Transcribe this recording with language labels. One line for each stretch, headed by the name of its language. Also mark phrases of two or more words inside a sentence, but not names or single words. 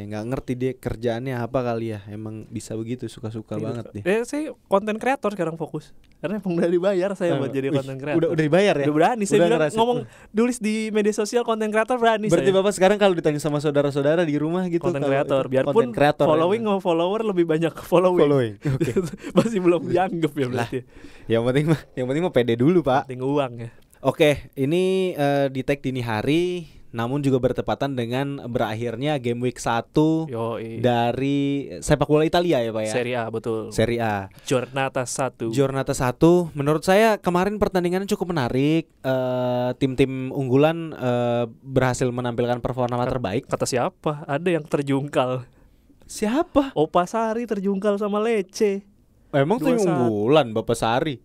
Indonesian: Nggak ngerti dia kerjaannya apa kali ya. Emang bisa begitu, suka-suka banget dia. Saya konten kreator sekarang fokus. Karena emang udah dibayar saya buat jadi Wih, konten kreator. Udah dibayar ya? Udah berani saya Udah bilang ngerasain. ngomong tulis di media sosial konten kreator berani Berarti saya. Bapak sekarang kalau ditanya sama saudara-saudara di rumah gitu, Konten kalau kreator itu, biarpun
English: content creator
Indonesian: following ya. sama follower lebih banyak following. Oke. Masih belum dianggap ya berarti. Yang penting mah pede dulu, Pak. Penting uang ya. Oke, ini di tag dini hari, namun juga bertepatan dengan berakhirnya
English: game week
Indonesian: 1 Yoi. dari sepak bola Italia ya, Pak ya. Serie A betul. Serie A. Giornata 1. Giornata 1, menurut saya kemarin pertandingannya cukup menarik. Tim-tim unggulan berhasil menampilkan performa terbaik. Kata siapa? Ada yang terjungkal. Siapa? Opa Sari terjungkal sama Lecce. Emang tim 2-1. unggulan Bapak Sari.